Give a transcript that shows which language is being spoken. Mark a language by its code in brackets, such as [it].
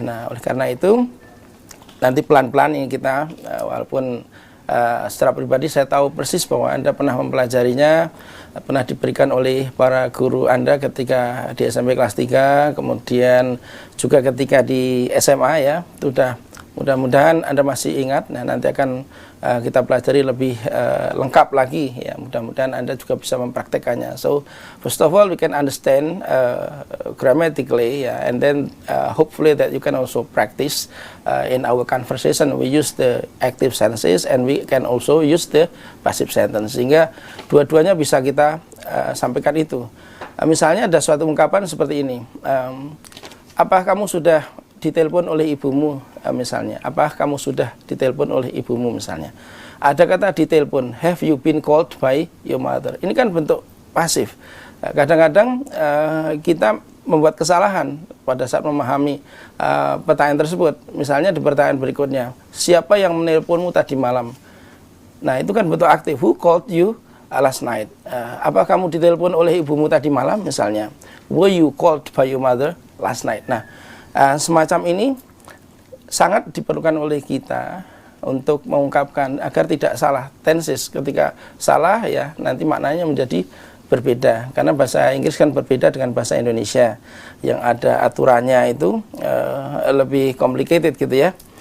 [id] Nah, oleh karena itu nanti pelan-pelan ini kita, walaupun secara pribadi saya tahu persis bahwa Anda pernah mempelajarinya, pernah diberikan oleh para guru Anda ketika di SMP kelas 3, kemudian juga ketika di SMA, ya, sudah. Mudah-mudahan Anda masih ingat. Nah, nanti akan kita pelajari lebih lengkap lagi, ya. Mudah-mudahan Anda juga bisa mempraktekannya. [en] So, first of all, we can understand grammatically, ya, and then hopefully that you can also practice in our conversation. We use the active sentences and we can also use the passive sentence, [id] sehingga dua-duanya bisa kita sampaikan itu. Misalnya ada suatu ungkapan seperti ini. Apa kamu sudah ditelepon oleh ibumu, misalnya. Apakah kamu sudah ditelepon oleh ibumu, misalnya. Ada kata ditelepon, [en] have you been called by your mother? [id] Ini kan bentuk pasif. Kadang-kadang kita membuat kesalahan pada saat memahami pertanyaan tersebut. Misalnya di pertanyaan berikutnya, siapa yang menelponmu tadi malam? Nah, itu kan bentuk aktif. [en] Who called you last night? [id] Apakah kamu ditelepon oleh ibumu tadi malam, misalnya. [en] Were you called by your mother last night? [id] Nah, semacam ini sangat diperlukan oleh kita untuk mengungkapkan agar tidak salah tenses. Ketika salah, ya, nanti maknanya menjadi berbeda, karena bahasa Inggris kan berbeda dengan bahasa Indonesia yang ada aturannya itu lebih complicated gitu, ya.